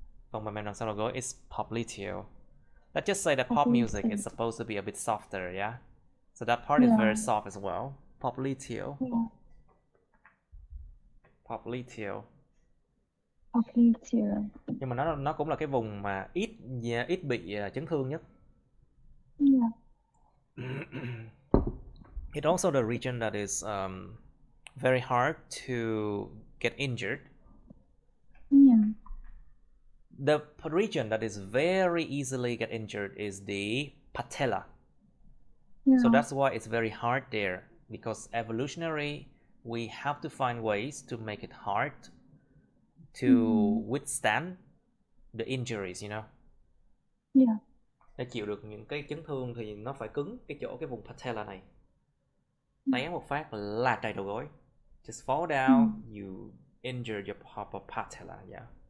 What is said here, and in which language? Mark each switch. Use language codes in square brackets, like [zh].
[vi] Phần mềm đằng sau đầu gối [en] is popliteal. Let's just say that pop music is supposed to be a bit softer, yeah? So that part is very soft as well. Popliteal. Yeah. Popliteal. Popliteal. [vi] Nhưng mà nó cũng là cái vùng mà ít bị chấn thương nhất. [en] Yeah. It's also the region that is very hard to get injured. Yeah. The region that is very easily get injured is the patella. Yeah. So that's why it's very hard there, because evolutionary we have to find ways to make it hard to withstand the injuries, you know. Yeah. [vi] Để chịu được những cái chấn thương thì nó phải cứng cái vùng patella này. Té một phát là trầy đầu gối. [en] Just fall down, you injure your patella, yeah.